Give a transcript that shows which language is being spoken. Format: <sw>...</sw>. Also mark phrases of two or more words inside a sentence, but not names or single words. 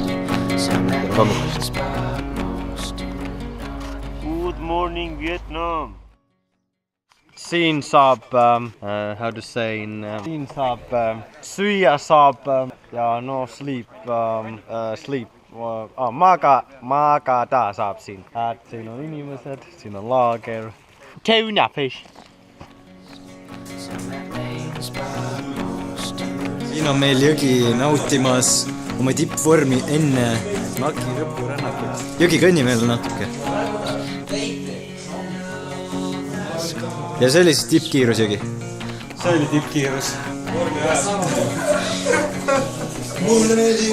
<en>Some things, but most do not. Good morning, Vietnam.</en> <et>Siin saab,</et> <en>how to say in,</en> <et>siin saab süüa saab ja</et> <en>no sleep,</en> <et>magada saab siin. Siin on inimesed, siin on laager.</et> <en>Tuna fish. Some things, but most do not.</en> <et>Siin on meil jõgi nautimas oma tippvormi enne NAK-i lõpurännakut. Jõgi kõnnib veel natuke. Ja see oli siis tippkiirus jõgi. See oli tippkiirus. Mulle meeldib.</et>